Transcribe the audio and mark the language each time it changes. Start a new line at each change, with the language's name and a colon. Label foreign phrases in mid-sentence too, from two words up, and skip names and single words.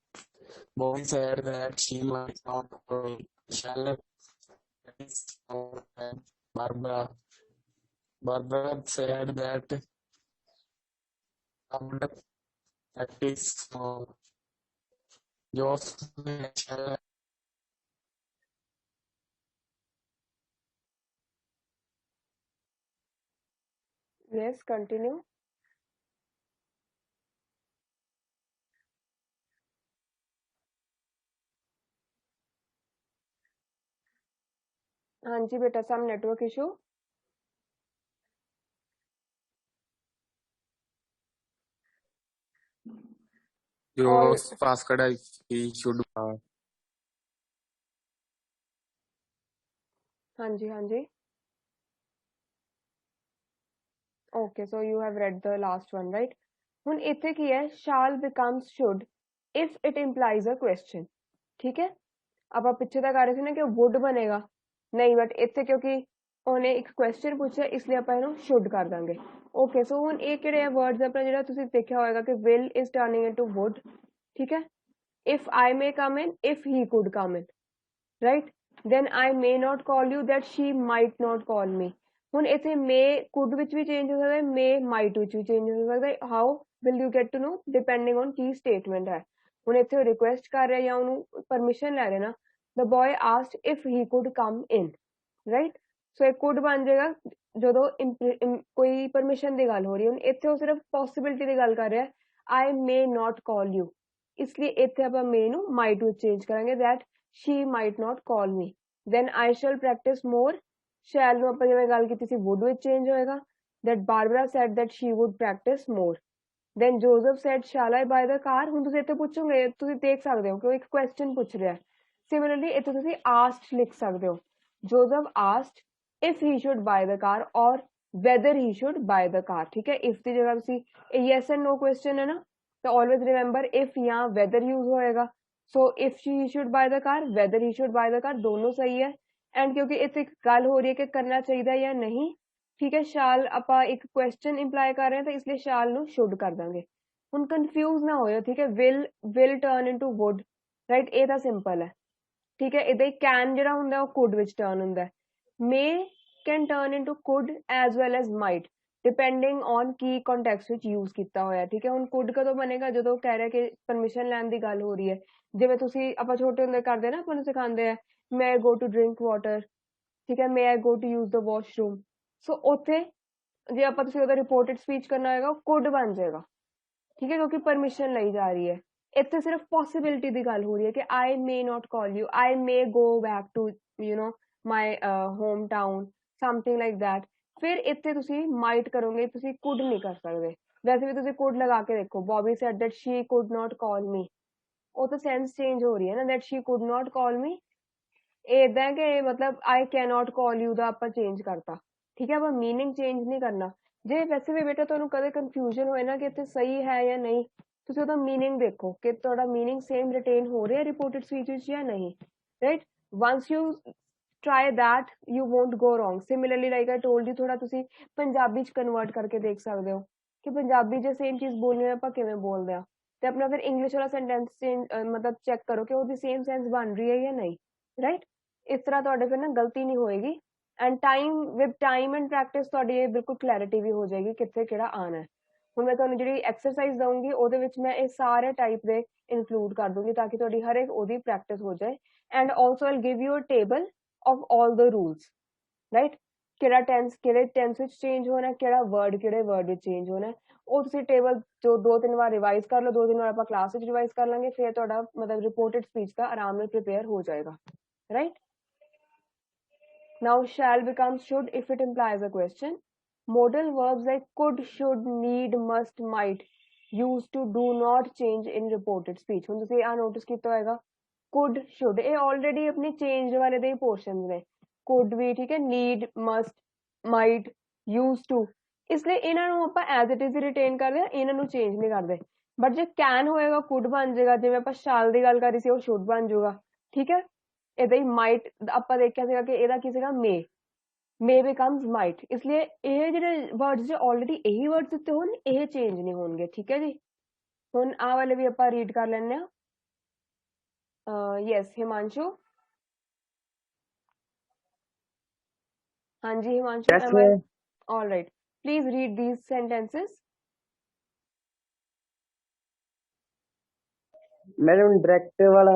English: Bobby said that she might not call me. Shall Barbara. Barbara said that I would practice more.
Hindi: Josh ने अच्छा
English: Yes, continue.
Hindi: हाँ जी बेटा,
English: some network issue. All Josh asked if he should.
Hindi: हाँ जी.
English: Okay, so you have read the last one, right?
Punjabi: ਹੁਣ ਇੱਥੇ ਕੀ ਹੈ,
English: shall becomes should if it implies a question.
Hindi: ठीक है,
Punjabi: ਆਪਾਂ ਪਿੱਛੇ ਤਾਂ ਕਰ ਰਹੇ ਸੀ ਨਾ ਕਿ would ਬਣੇਗਾ, ਨਹੀਂ ਬਟ ਇੱਥੇ ਕਿਉਂਕਿ ਉਹਨੇ ਇੱਕ ਕੁਐਸਚਨ ਪੁੱਛਿਆ ਇਸ ਲਈ ਆਪਾਂ ਇਹਨੂੰ should ਕਰ ਦਾਂਗੇ. ਓਕੇ, ਸੋ ਹੁਣ ਇਹ ਕਿਹੜੇ ਆ ਵਰਡਸ ਆਪਣਾ ਜਿਹੜਾ ਤੁਸੀਂ ਦੇਖਿਆ ਹੋਏਗਾ ਕਿ
English: will is turning into would.
Punjabi: ਠੀਕ ਹੈ,
English: if I may come in, if he could come in, right? Then I may not call you, that she might not call me.
Punjabi: ਹੁਣ ਇੱਥੇ
English: may could
Punjabi: ਵਿੱਚ ਵੀ ਚੇਂਜ ਹੋ ਸਕਦਾ ਹੈ,
English: may might
Punjabi: ਵਿੱਚ ਵੀ ਚੇਂਜ ਹੋ ਸਕਦਾ ਹੈ.
English: how will you get to know? depending on
Punjabi: ਕੀ statement ਹੈ. ਹੁਣ ਇੱਥੇ ਰਿਕੁਐਸਟ ਕਰ ਰਿਹਾ ਜਾਂ ਉਹਨੂੰ ਪਰਮਿਸ਼ਨ ਲੈ ਰਿਹਾ ਨਾ,
English: the boy asked if he could come in, right?
Punjabi: so ਇਹ could ਬਣ ਜਾਏਗਾ ਜਦੋਂ ਕੋਈ ਪਰਮਿਸ਼ਨ ਦੀ ਗੱਲ ਹੋ ਰਹੀ ਹੈ. ਹੁਣ ਇੱਥੇ ਉਹ ਸਿਰਫ ਪੋਸਿਬਿਲਿਟੀ ਦੀ ਗੱਲ ਕਰ ਰਿਹਾ,
English: I may not call you,
Punjabi: ਇਸ ਲਈ ਇੱਥੇ ਆਪਾਂ may ਨੂੰ might ਵਿੱਚ ਚੇਂਜ ਕਰਾਂਗੇ,
English: that she might not call me. then I shall practice more.
Punjabi: shall ਨੂੰ ਆਪਾਂ ਜਿਵੇਂ ਗੱਲ ਕੀਤੀ ਸੀ would ਵਿੱਚ ਚੇਂਜ ਹੋਏਗਾ,
English: that Barbara said that she would practice more. then Joseph said shall I buy the car.
Punjabi: ਹੁਣ ਤੁਸੀਂ ਇੱਥੇ ਪੁੱਛੋਗੇ, ਤੁਸੀਂ ਦੇਖ ਸਕਦੇ ਹੋ ਕਿ ਉਹ ਇੱਕ ਕੁਐਸਚਨ ਪੁੱਛ ਰਿਹਾ. ਸਿਮਿਲਰਲੀ ਇੱਥੇ ਤੁਸੀਂ asked ਲਿਖ ਸਕਦੇ ਹੋ.
English: Joseph asked if he should buy the car or whether he should buy the car.
Hindi: ठीक है,
Punjabi: if ਦੀ ਜਗ੍ਹਾ ਤੁਸੀਂ
English: yes and no question
Punjabi: ਹੈ ਨਾ, ਤਾਂ
English: always remember if
Punjabi: ਜਾਂ
English: whether use
Punjabi: ਹੋਏਗਾ.
English: so if he should buy the car, whether he should buy the car,
Punjabi: ਦੋਨੋਂ ਸਹੀ ਹੈ. ਐਂਡ ਕਿਉਂਕਿ ਇੱਥੇ ਇੱਕ ਗੱਲ ਹੋ ਰਹੀ ਹੈ ਕਿ ਕਰਨਾ ਚਾਹੀਦਾ ਜਾਂ ਨਹੀਂ, ਠੀਕ ਹੈ, ਸ਼ਾਲ ਆਪਾਂ ਇੱਕ
English: question imply
Punjabi: ਕਰ ਰਹੇ ਹਾਂ ਤਾਂ ਇਸ ਲਈ ਸ਼ਾਲ ਨੂੰ ਸ਼ੁੱਡ ਕਰ ਦਾਂਗੇ. ਹੁਣ ਕਨਫਿਊਜ਼ ਨਾ ਹੋਇਓ, ਠੀਕ ਹੈ,
English: will turn into would,
Punjabi: ਰਾਈਟ? ਇਹ ਤਾਂ ਸਿੰਪਲ ਹੈ. ਠੀਕ ਹੈ, ਇਹਦਾ ਹੀ ਕੈਨ ਜਿਹੜਾ ਹੁੰਦਾ ਉਹ could ਵਿੱਚ ਟਰਨ ਹੁੰਦਾ.
English: may can turn into could as well as might depending on
Punjabi: ਕੀ ਕੰਟੈਕਸਟ ਵਿੱਚ ਯੂਜ਼ ਕੀਤਾ ਹੋਇਆ. ਠੀਕ ਹੈ, ਹੁਣ could ਕਦੋਂ ਬਣੇਗਾ? ਜਦੋਂ ਕਹਿ ਰਿਹਾ ਕਿ ਪਰਮਿਸ਼ਨ ਲੈਣ ਦੀ ਗੱਲ ਹੋ ਰਹੀ ਹੈ. ਜਿਵੇਂ ਤੁਸੀਂ ਆਪਾਂ ਛੋਟੇ ਹੁੰਦੇ ਕਰਦੇ ਨਾ, ਆਪਾਂ ਨੂੰ ਸਿਖਾਉਂਦੇ ਆ
English: may I go to drink water,
Punjabi: ਠੀਕ ਹੈ,
English: may I go to use the washroom.
Punjabi: ਸੋ ਉੱਥੇ ਜੇ ਆਪਾਂ ਤੁਸੀਂ ਉਹਦਾ
English: reported speech
Punjabi: ਕਰਨਾ ਹੋਏਗਾ ਉਹ could ਬਣ ਜਾਏਗਾ. ਠੀਕ ਹੈ, ਕਿਉਂਕਿ ਪਰਮਿਸ਼ਨ ਲਈ ਜਾ ਰਹੀ ਹੈ. ਇੱਥੇ ਸਿਰਫ ਪੋਸਿਬਿਲਿਟੀ ਦੀ ਗੱਲ ਹੋ ਰਹੀ ਹੈ ਕਿ
English: I may not call you, I may go back to my hometown, something like that.
Punjabi: ਫਿਰ ਇੱਥੇ ਤੁਸੀਂ might ਕਰੋਗੇ, ਤੁਸੀਂ could ਨਹੀਂ ਕਰ ਸਕਦੇ. ਵੈਸੇ ਵੀ ਤੁਸੀਂ could ਲਗਾ ਕੇ ਦੇਖੋ, Bobby said that she could not call me. ਉਹ ਤਾਂ
English: sense change
Punjabi: ਹੋ ਰਹੀ ਹੈ ਨਾ, that she could not call me. ਇਹ ਏਦਾਂ ਕਿ ਮਤਲਬ
English: I cannot call you
Punjabi: ਦਾ ਆਪਾਂ ਚੇਂਜ ਕਰਤਾ. ਠੀਕ ਹੈ, ਆਪਾਂ
English: meaning change
Punjabi: ਨਹੀਂ ਕਰਨਾ. ਜੇ ਵੈਸੇ ਵੀ ਬੇਟਾ ਤੁਹਾਨੂੰ ਕਦੇ ਕਨਫਿਊਜ਼ਨ ਹੋਏ ਨਾ ਕਿ ਇੱਥੇ ਸਹੀ ਹੈ ਜਾਂ ਨਹੀਂ, ਤੁਸੀਂ ਉਹਦਾ ਮੀਨਿੰਗ ਦੇਖੋ ਕਿ ਤੁਹਾਡਾ
English: meaning same retain
Punjabi: ਹੋ ਰਿਹਾ
English: reported speech
Punjabi: ਵਿੱਚ ਜਾਂ ਨਹੀਂ, ਰਾਈਟ?
English: once you try that you won't go wrong. similarly like I told you,
Punjabi: ਥੋੜਾ ਤੁਸੀਂ ਪੰਜਾਬੀ ਚ ਕਨਵਰਟ ਕਰਕੇ ਦੇਖ ਸਕਦੇ ਹੋ ਕਿ ਪੰਜਾਬੀ ਜੇ ਸੇਮ ਚੀਜ਼ ਬੋਲਣੀ ਹੈ ਆਪਾਂ ਕਿਵੇਂ ਬੋਲਦੇ ਆ, ਤੇ ਆਪਣਾ ਫਿਰ ਇੰਗਲਿਸ਼ ਵਾਲਾ ਸੈਂਟੈਂਸ ਮਤਲਬ ਚੈੱਕ ਕਰੋ ਕਿ ਉਹਦੀ
English: same sense
Punjabi: ਬਣ ਰਹੀ ਹੈ ਜਾਂ ਨਹੀਂ, ਰਾਈਟ? ਇਸ ਤਰ੍ਹਾਂ ਤੁਹਾਡੇ ਫਿਰ ਨਾ ਗਲਤੀ ਨਹੀਂ ਹੋਏਗੀ.
English: and with time and practice
Punjabi: ਤੁਹਾਡੀ ਇਹ ਬਿਲਕੁਲ ਕਲੈਰਿਟੀ ਵੀ ਹੋ ਜਾਏਗੀ ਕਿੱਥੇ ਕਿਹੜਾ ਆਉਣਾ ਹੈ. ਹੁਣ ਮੈਂ ਤੁਹਾਨੂੰ ਜਿਹੜੀ ਐਕਸਰਸਾਈਜ਼ ਦਊਂਗੀ ਉਹਦੇ ਵਿੱਚ ਮੈਂ ਇਹ ਸਾਰੇ ਟਾਈਪ ਦੇ ਇਨਕਲੂਡ ਕਰ ਦੂੰਗੀ ਤਾਂ ਕਿ ਤੁਹਾਡੀ ਹਰ ਇੱਕ ਉਹਦੀ ਪ੍ਰੈਕਟਿਸ ਹੋ ਜਾਏ.
English: and also I'll give you a table of all the rules, right?
Punjabi: ਕਿਹੜਾ ਟੈਂਸ ਕਿਹੜੇ ਟੈਂਸ ਵਿੱਚ ਚੇਂਜ ਹੋਣਾ, ਕਿਹੜਾ ਵਰਡ ਕਿਹੜੇ ਵਰਡ ਵਿੱਚ ਚੇਂਜ ਹੋਣਾ, ਉਹ ਤੁਸੀਂ ਟੇਬਲ ਜੋ 2-3 ਵਾਰ ਰਿਵਾਈਜ਼ ਕਰ ਲਓ, 2-3 ਵਾਰ ਆਪਾਂ ਕਲਾਸ ਵਿੱਚ ਰਿਵਾਈਜ਼ ਕਰ ਲਾਂਗੇ, ਫਿਰ ਤੁਹਾਡਾ ਮਤਲਬ
English: reported speech
Punjabi: ਦਾ ਆਰਾਮ ਨਾਲ ਪ੍ਰਿਪੇਅਰ ਹੋ ਜਾਏਗਾ,
English: right? Now shall becomes should if it implies a question. Modal verbs like could, should, need, must, might used to do not change in reported speech.
Punjabi: ਹੁਣ ਤੁਸੀਂ ਆ ਨੋਟਿਸ ਕੀਤਾ ਹੋਏਗਾ
English: could, should
Punjabi: ਇਹ already ਆਪਣੀ change ਵਾਲੇ ਦੇ ਹੀ portions ਨੇ. could ਵੀ ਠੀਕ ਹੈ,
English: need, must, might, used to,
Punjabi: ਇਸ ਲਈ ਇਹਨਾਂ ਨੂੰ ਆਪਾਂ
English: as it is retain
Punjabi: ਕਰਦੇ ਹਾਂ, ਇਹਨਾਂ ਨੂੰ change ਨਹੀਂ ਕਰਦੇ. ਬਟ ਜੇ can ਹੋਏਗਾ could ਬਣ ਜਾਏਗਾ, ਜਿਵੇਂ ਆਪਾਂ shall ਦੀ ਗੱਲ ਕਰ ਰਹੀ ਸੀ ਉਹ should ਬਣ ਜਾਊਗਾ. ਠੀਕ ਹੈ, ਇਹਦਾ ਹੀ might ਆਪਾਂ ਦੇਖਿਆ ਸੀਗਾ ਕਿ ਇਹਦਾ ਕੀ ਸੀਗਾ
English: may becomes might.
Punjabi: ਇਸ ਲਈ ਇਹ ਜਿਹੜੇ ਵਰਡਸ ਜੇ ਆਲਰੇਡੀ ਇਹੀ ਵਰਡਸ ਦਿੱਤੇ ਹੋਣ ਇਹ ਚੇਂਜ ਨਹੀਂ ਹੋਣਗੇ. ਠੀਕ ਹੈ ਜੀ, ਹੁਣ ਆਹ ਵਾਲੇ ਵੀ ਆਪਾਂ ਰੀਡ ਕਰ ਲੈਂਦੇ ਹਾਂ.
English: yes, Himanshu. Hanji Himanshu, Yes, am I all right? Please read these sentences.
Hindi: madam, director wala.